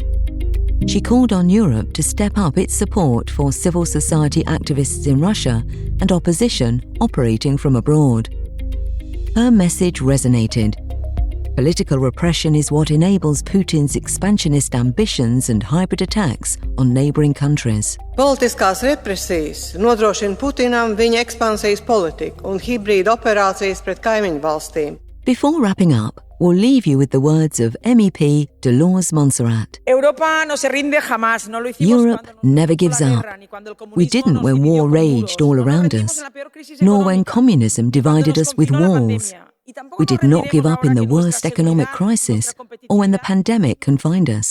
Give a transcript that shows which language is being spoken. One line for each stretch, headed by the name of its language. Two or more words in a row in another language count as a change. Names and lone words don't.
English: She called on Europe to step up its support for civil society activists in Russia and opposition operating from abroad. Her message resonated. Political repression is what enables Putin's expansionist ambitions and hybrid attacks on neighbouring countries.
Latvian: Politiskās represijas nodrošina Putinam viņa ekspansijas politiku un hibrīda operācijas pret kaimiņu valstīm.
English: Before wrapping up, we'll leave you with the words of MEP Dolores Montserrat. Europe never gives up. We didn't when war raged all around us, nor when communism divided us with walls. We did not give up in the worst economic crisis or when the pandemic confined us.